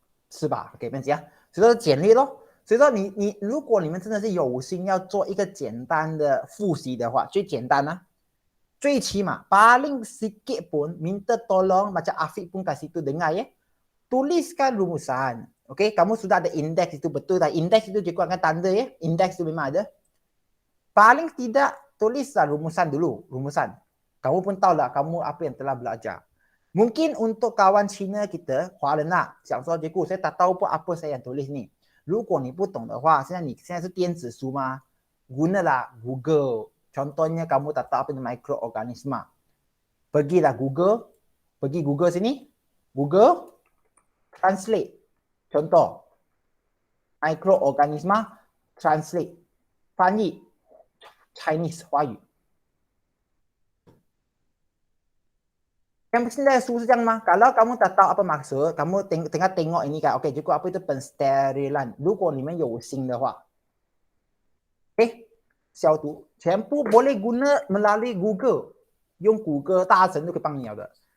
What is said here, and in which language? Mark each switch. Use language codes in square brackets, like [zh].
[zh] 是吧？给面子啊，所以说简略咯。所以说如果你们真的是有心要做一个简单的复习的话，最简单啊，最起码 [ms] paling sikit pun minta tolong macam Afiq pun kat situ dengar ya, tuliskan rumusan. Okey, kamu sudah ada indeks itu betul tak? Indeks itu cikgu akan tanda ya, indeks itu memang ada. Paling tidak tulislah rumusan dulu, rumusan. Kamu pun tahulah kamu apa yang telah belajar. Mungkin untuk kawan Cina kita, [zh] 华人啦，想说 [ms] cikgu saya tak tahu pun apa saya yang tulis ni. [zh] 如果你不懂的话，现在是电子书吗？ [ms] gunalah Google. Contohnya kamu tak tahu apa itu microorganism. Pergilah Google, pergi Google sini. Google translate. Contoh. [en] Microorganism translate. 翻译 Chinese 华语 [zh] Yang现在书是这样吗？ [ms] Kalau kamu tak tahu apa maksud, kamu tengah tengok ini kan, okey, cukup apa itu pensterilan. [zh] 如果你们有心的话 消毒全部 [ms] boleh guna melalui Google. [zh] 用谷歌大神就可以帮你了的。